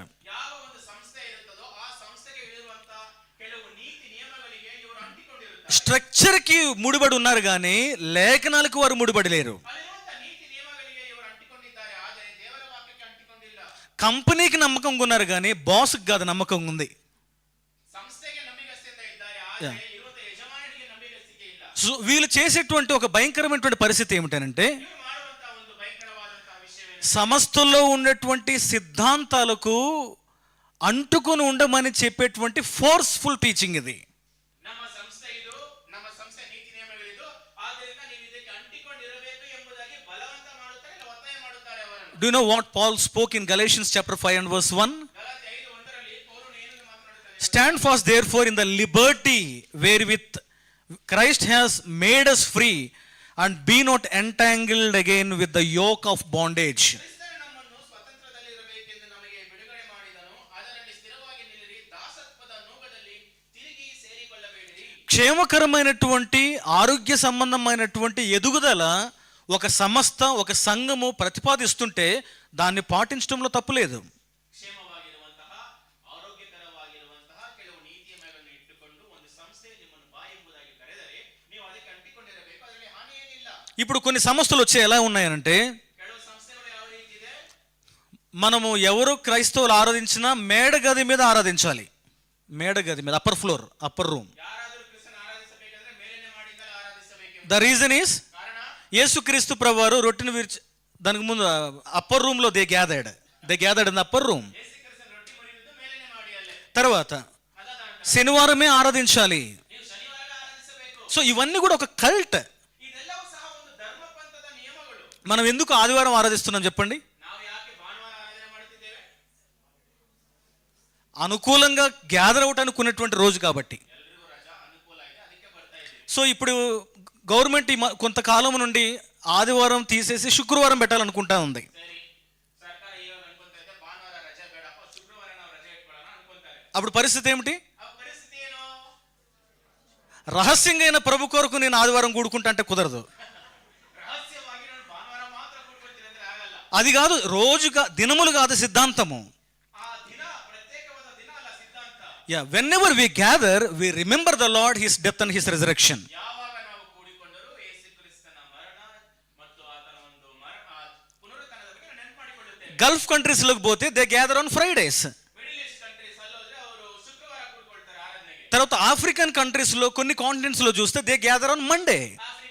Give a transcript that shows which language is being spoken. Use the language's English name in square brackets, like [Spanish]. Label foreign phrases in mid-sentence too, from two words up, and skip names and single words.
[Kannada] ಯಾವ ಒಂದು ಸಂಸ್ಥೆ ಇರುತ್ತದೋ ಆ ಸಂಸ್ಥೆಗೆ ಇರುವಂತಹ ಕೆಲವು ನೀತಿ ನಿಯಮಗಳಿಗೆ ಇವರು ಅಂಟಿಕೊಂಡಿರುತ್ತಾರೆ. [Telugu] స్ట్రక్చర్కి ముడిపడి ఉన్నారు కానీ లేఖనాలకు వారు ముడిపడి లేరు. [Kannada] ಅಲ್ಲಿರುವಂತಹ ನೀತಿ ನಿಯಮಗಳಿಗೆ ಇವರು ಅಂಟಿಕೊಂಡಿದ್ದಾರೆ, ಆದರೆ ದೇವರ ವಾಕ್ಯಕ್ಕೆ ಅಂಟಿಕೊಂಡಿಲ್ಲ. [Telugu] కంపెనీకి నమ్మకంగా ఉన్నారు కానీ బాస్కి కాదు నమ్మకం ఉంది. [Kannada] ಸಂಸ್ಥೆಗೆ ನಂಬಿಗಸ್ತಿಂದ ಇದ್ದಾರೆ, ಆದರೆ ಇರುವಂತಹ ಯಜಮಾನನಿಗೆ ನಂಬಿಗಸ್ತಿಕೆ ಇಲ್ಲ. [Telugu] సో వీళ్ళు చేసేటువంటి ఒక భయంకరమైనటువంటి పరిస్థితి ఏమిటంటే, [Kannada] ಇವರು ಮಾಡುವಂತಹ ಒಂದು ಭಯಂಕರವಾದಂತಹ ವಿಷಯವೇನೆಂದರೆ [Telugu] సమస్తలో ఉన్నటువంటి సిద్ధాంతాలకు అంటుకొని ఉండమని చెప్పేటువంటి [English] forceful teaching [Telugu] ఇది. [Kannada] ನಮ್ಮ ಸಂಸ್ಥೆ ಇದು, ನಮ್ಮ ಸಂಸ್ಥೆ ನೀತಿ ನಿಯಮಗಳಿದು, ಆದ್ದರಿಂದ ನೀವು ಇದಕ್ಕೆ ಅಂಟಿಕೊಂಡಿರಬೇಕು ಎಂಬುದಾಗಿ ಬಲವಂತ ಮಾಡುತ್ತಾರೆ, ಇಲ್ಲ ಒತ್ತಾಯ ಮಾಡುತ್ತಾರೆ ಅವರನ್ನು. [English] Do you know what Paul spoke in Galatians chapter 5 and verse 1? [Kannada] ಗಲಾತ್ಯ 5:1 ಪೌಲನು ಏನನ್ನು ಮಾತನಾಡುತ್ತಾನೆ? [English] Stand fast therefore in the liberty wherewith Christ has made us free, and be not entangled again with the yoke of bondage. [Kannada] ಕ್ರಿಸ್ತನು ನಮ್ಮನ್ನು ಸ್ವತಂತ್ರದಲ್ಲಿರಬೇಕೆಂದು ನಮಗೆ ಬಿಡುಗಡೆ ಮಾಡಿದನು, ಅದರಲ್ಲಿ ಸ್ಥಿರವಾಗಿ ನಿಲ್ಲಿರಿ, ದಾಸತ್ವದ ನೂಕದಲ್ಲಿ ತಿರುಗಿ ಸೇರಿಕೊಳ್ಳಬೇಡಿರಿ. [Telugu] క్షేమకరమైనటువంటి ఆరోగ్య సంబంధమైనటువంటి ఎదుగుదల ఒక సంస్థ, ఒక సంఘము ప్రతిపాదిస్తుంటే దాన్ని పాటించడంలో తప్పులేదు. [Kannada] ಕ್ಷೇಮವಾಗಿರುವಂತಹ, ಆರೋಗ್ಯಕರವಾಗಿರುವಂತಹ ಕೆಲವು ನೀತಿ ನಿಯಮಗಳನ್ನು ಇಟ್ಟುಕೊಂಡು ಒಂದು ಸಂಸ್ಥೆ ನಿಮ್ಮನ್ನು ಬಾ ಎಂಬುದಾಗಿ ಕರೆದರೆ ನೀವು ಅದಕ್ಕೆ ಅಂಟಿಕೊಂಡಿರಬೇಕು, ಅದರಲ್ಲಿ ಹಾನಿ ಏನಿಲ್ಲ. [Telugu] ఇప్పుడు కొన్ని సంస్థలు వచ్చే ఎలా ఉన్నాయనంటే, [Kannada] ಕೆಲವು ಸಂಸ್ಥೆಗಳು ಯಾವ ರೀತಿ ಇದೆ, [Telugu] మనము ఎవరు క్రైస్తవులు ఆరాధించినా మేడ గది మీద ఆరాధించాలి. మేడ గది మీద, [English] upper floor, upper room. [Kannada] ಯಾರಾದರೂ ಕ್ರಿಸ್ತನ ಆರಾಧಿಸಬೇಕಾದ್ರೆ ಮೇಲಿನ ಮಾಡಿಂದಲೇ ಆರಾಧಿಸಬೇಕು. [English] the reason is, [Kannada] ಕಾರಣ [Telugu] యేసుక్రీస్తు ప్రభువారు రొట్టెను విరిచి దానికి ముందు [English] upper room [Telugu] లో [English] they gathered in the upper room. [Kannada] ಯೇಸು ಕ್ರಿಸ್ತನ ರೊಟ್ಟಿ ಮುರಿಯುವುದು ಮೇಲಿನ ಮಾಡಿಯಲ್ಲೇ. [Telugu] తర్వాత [Kannada] ಅದಾದ ನಂತರ [Telugu] శనివారమే ఆరాధించాలి. [Kannada] ನೀವು ಶನಿವಾರ ಆರಾಧಿಸಬೇಕು. [Telugu] సో ఇవన్నీ కూడా ఒక కల్ట్. [Kannada] ಇದೆಲ್ಲವೂ ಸಹ ಒಂದು ಧರ್ಮಪಂಥದ ನಿಯಮಗಳು. [Telugu] మనం ఎందుకు ఆదివారం ఆరాధిస్తున్నాం చెప్పండి? [Kannada] ನಾವು ಯಾಕೆ ಭಾನುವಾರ ಆರಾಧನೆ ಮಾಡುತ್ತಿದ್ದೇವೆ? [Telugu] అనుకూలంగా [English] gather out [Telugu] అనుకున్నటువంటి రోజు కాబట్టి. [Kannada] ಎಲ್ರಿಗೂ ರಜಾ ಅನುಕೂಲ ಇದೆ, ಅದಕ್ಕೆ ಬರ್ತಾ ಇದ್ದೀವಿ. [Telugu] సో ఇప్పుడు గవర్నమెంట్ కొంతకాలం నుండి ఆదివారం తీసేసి శుక్రవారం పెట్టాలనుకుంటా ఉంది. [Kannada] ಸರಿ, ಸರ್ಕಾರ ಇವಾಗ ಅನ್ಕೊಂತ ಇದೆ ಭಾನುವಾರ ರಜೆ ಬೇಡಪ್ಪ, ಶುಕ್ರವಾರ ನಾವು ರಜೆ ಇಟ್ಕೊಳ್ಳೋಣ ಅನ್ಕೊಂತಾರೆ. [Telugu] అప్పుడు పరిస్థితి ఏమిటి? [Kannada] ಆ ಪರಿಸ್ಥಿತಿ ಏನು? [Telugu] రహస్యంగా అయిన ప్రభు కొరకు నేను ఆదివారం కూడుకుంటా అంటే కుదరదు. [Kannada] ರಹಸ್ಯವಾಗಿ ನಾನು ಭಾನುವಾರ ಮಾತ್ರ ಕೂಡ್ಕೊಳ್ತೀನಿ ಅಂದ್ರೆ ಆಗಲ್ಲ. [Telugu] అది కాదు, రోజుగా దినములు కాదు సిద్ధాంతము. [Kannada] ಆ ದಿನ ಪ್ರತ್ಯೇಕವಾದ ದಿನ ಅಲ್ಲ, ಸಿದ್ಧಾಂತ. [English] whenever we gather, we remember the Lord, his death and his resurrection. [Kannada] ಯಾವಾಗ ನಾವು ಕೂಡಿಕೊಂಡರೂ ಯೇಸು ಕ್ರಿಸ್ತನ ಮರಣ ಮತ್ತು ಆತನ ಒಂದು ಪುನರುತ್ಥಾನದ ಬಗ್ಗೆ ನಾವು ನೆನಪು ಮಾಡಿಕೊಳ್ಳುತ್ತೇವೆ. [English] Gulf countries [Telugu] లోకి పోతే [English] they gather on Fridays. Middle East countries [Kannada] ಅಲ್ಲೋದ್ರೆ ಅವರು ಶುಕ್ರವಾರ ಕೂಡ್ಕೊಳ್ತಾರೆ ಆರಾಧನೆಗೆ. [Telugu] తర్వాత [English] African countries [Telugu] లో కొన్ని కాంటినెంట్స్ లో చూస్తే [English] they gather on Monday.